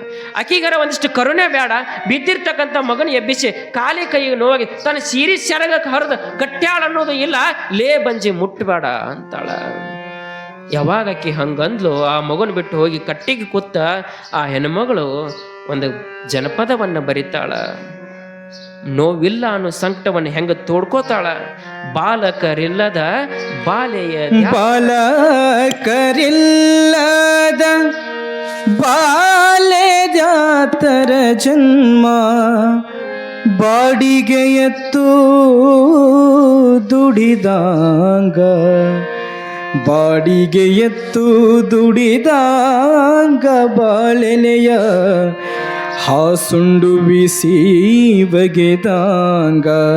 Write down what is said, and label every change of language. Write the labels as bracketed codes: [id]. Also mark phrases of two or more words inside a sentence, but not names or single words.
[kn] ಆಕಿಗಾರ ಒಂದಿಷ್ಟು ಕರುಣೆ ಬೇಡ, ಬಿದ್ದಿರ್ತಕ್ಕಂಥ ಮಗನ ಎಬ್ಬಿಸಿ ಕಾಲಿ ಕೈಗೆ ನೋವಾಗಿ ತನ್ನ ಸೀರೆ ಸೆರಗಕ್ಕೆ ಹರಿದು ಕಟ್ಟ್ಯಾಳ ಅನ್ನೋದು ಇಲ್ಲ, ಲೇ ಬಂಜಿ ಮುಟ್ಟಬೇಡ ಅಂತಾಳ. ಯಾವಾಗ ಆಕಿ ಹಂಗಂದ್ಲು, ಆ ಮಗನ ಬಿಟ್ಟು ಹೋಗಿ ಕಟ್ಟಿಗೆ ಕೂತ ಆ ಹೆಣ್ಮಗಳು ಒಂದು ಜನಪದವನ್ನು ಬರಿತಾಳ. ನೋವಿಲ್ಲ ಅನ್ನೋ ಸಂಕಟವನ್ನು ಹೆಂಗ ತೋಡ್ಕೋತಾಳ. ಬಾಲಕರಿಲ್ಲದ ಬಾಲೆಯ ಬಾಲಕರಿಲ್ಲದ ಬಾಲೆ ಜಾತರ ಜನ್ಮ, ಬಾಡಿಗೆ ಎತ್ತು ದುಡಿದಾಂಗ, ಬಾಡಿಗೆ ಎತ್ತು ದುಡಿದಾಂಗ ಬಾಳೆಲೆಯ ಹಾಸುಂಡು ಬಿಸಿ ಬಗೆದಾಂಗ.